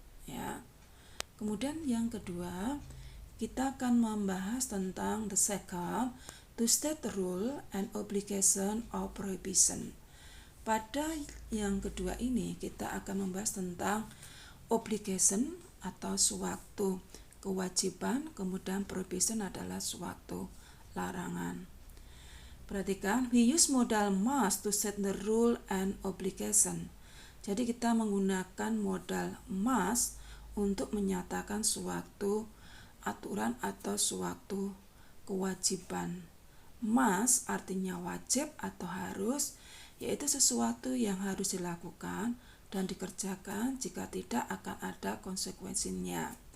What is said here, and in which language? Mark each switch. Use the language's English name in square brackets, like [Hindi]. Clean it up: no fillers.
[Indonesian] Ya. Kemudian yang kedua, kita akan membahas tentang [English] the second, to state the rule and obligation or prohibition. [Indonesian] Pada yang kedua ini kita akan membahas tentang obligation atau suatu kewajiban, kemudian prohibition adalah suatu larangan. Perhatikan, [English] we use modal must to set the rule and obligation. [Indonesian] Jadi kita menggunakan modal must untuk menyatakan suatu aturan atau suatu kewajiban. Must artinya wajib atau harus, yaitu sesuatu yang harus dilakukan dan dikerjakan, jika tidak akan ada konsekuensinya.